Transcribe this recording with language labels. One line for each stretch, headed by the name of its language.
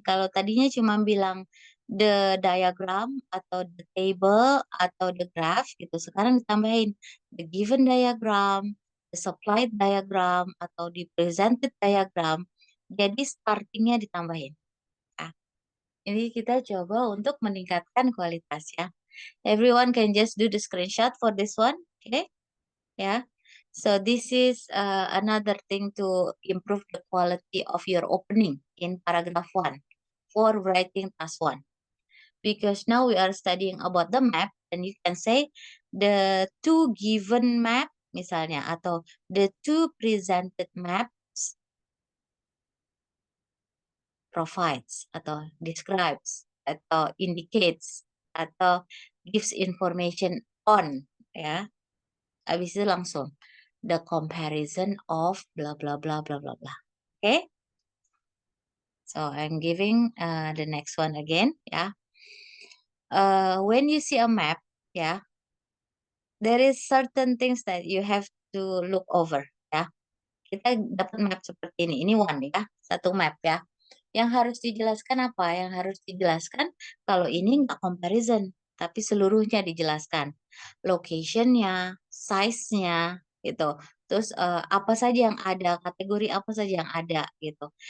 Indonesian: Kalau tadinya cuma bilang the diagram atau the table atau the graph gitu. Sekarang ditambahin
English: the given diagram, the supplied diagram
Indonesian: atau
English: the presented diagram.
Indonesian: Jadi startingnya ditambahin. Nah, ini kita coba untuk meningkatkan kualitas ya.
English: Everyone can just do the screenshot for this one, okay? Yeah. So this is another thing to improve the quality of your opening in paragraph 1 for writing task 1. Because now we are studying about the map, and you can say the two given map misalnya atau the two presented maps provides atau describes atau indicates atau gives information on ya.
Indonesian: Habis itu langsung
English: the comparison of blah blah
Indonesian: blah blah blah blah. Okay?
English: So I'm giving the next one again. Yeah. When you see a map, yeah, there is certain things that you have to look over.
Indonesian: Ya, kita dapat map seperti ini. Ini one ya, satu map ya. Yang harus dijelaskan apa? Yang harus dijelaskan kalau ini nggak comparison, tapi seluruhnya dijelaskan. Location-nya, size-nya, gitu. Terus apa saja yang ada, kategori apa saja yang ada, gitu.